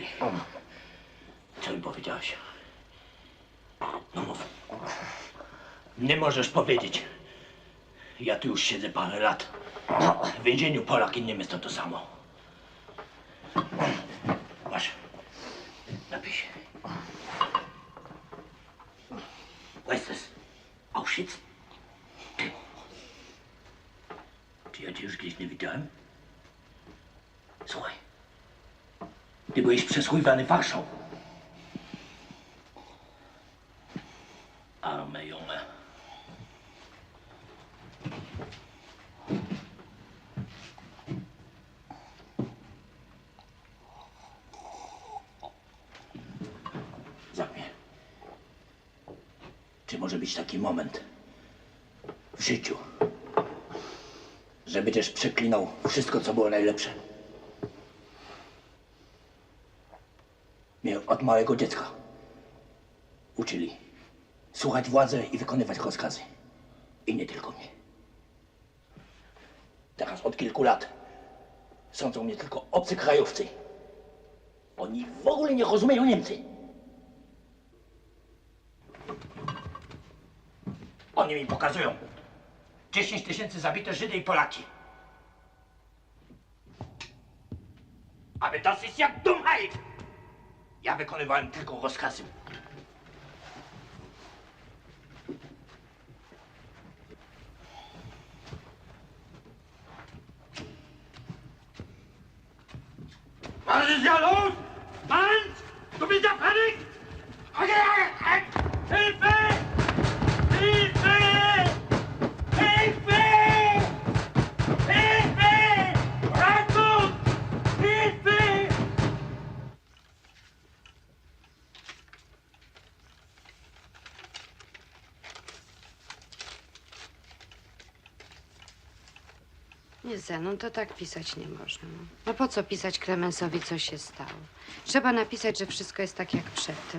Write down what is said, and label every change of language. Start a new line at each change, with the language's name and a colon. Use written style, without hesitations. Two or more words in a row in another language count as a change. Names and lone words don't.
Polish: Co im powiedziałeś? No mów. Nie możesz powiedzieć. Ja tu już siedzę parę lat. W więzieniu Polak i Niemiec to samo. Masz. Napisz.
German: Weißt es? Auschwitz?
Polish: Czy ja cię już gdzieś nie widziałem? Słuchaj. Ty byłeś przesłuchiwany Warszą.
German: Arme Junge. Sag mir,
Polish: czy może być taki moment w życiu, że będziesz przeklinał wszystko, co było najlepsze? Mnie od małego dziecka uczyli słuchać władzy i wykonywać rozkazy. I nie tylko mnie. Teraz od kilku lat sądzą mnie tylko obcy krajowcy. Oni w ogóle nie rozumieją Niemcy. Oni mi pokazują 10 000 zabite Żydy i Polaki.
German: Aber das ist ja Dummheit!
Polish: Ja wykonywałem tylko rozkazy.
German: Was ist ja los? Mann, du bist ja fertig! Hilfe! Hilfe! Hilfe! Hilfe! Rettung! Hilfe!
Polish: Nie, Zenon, to tak pisać nie można. No po co pisać Klemensowi, co się stało? Trzeba napisać, że wszystko jest tak jak przedtem.